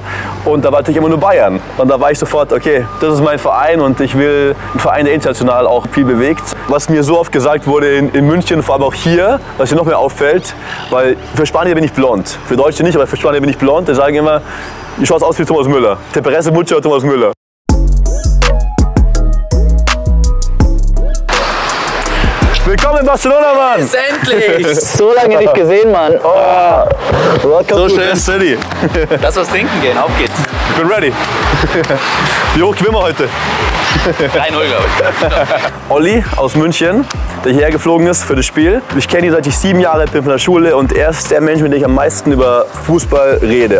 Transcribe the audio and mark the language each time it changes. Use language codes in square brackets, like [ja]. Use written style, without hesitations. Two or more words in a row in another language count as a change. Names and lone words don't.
[de] Und da war natürlich immer nur Bayern. Und da war ich sofort, okay, das ist mein Verein und ich will einen Verein, der international auch viel bewegt. Was mir so oft gesagt wurde in München, vor allem auch hier, was mir noch mehr auffällt, weil für Spanier bin ich blond. Für Deutsche nicht, aber für Spanier bin ich blond. Die sagen immer, du schaust aus wie Thomas Müller. [es] Te parece mucho a Thomas Müller. [de] Willkommen in Barcelona, Mann! Endlich! So lange nicht gesehen, Mann. [en] Welcome [de] So [en] to [de] schön. [en] the city. [de] Lass was trinken gehen, auf geht's. Ich bin ready. Wie hoch gewinnen wir heute? 3-0, glaube ich. Olli aus München, der hierher geflogen ist für das Spiel. Ich kenne ihn, seit ich 7 Jahre alt bin von der Schule und er ist der Mensch, mit dem ich am meisten über Fußball rede.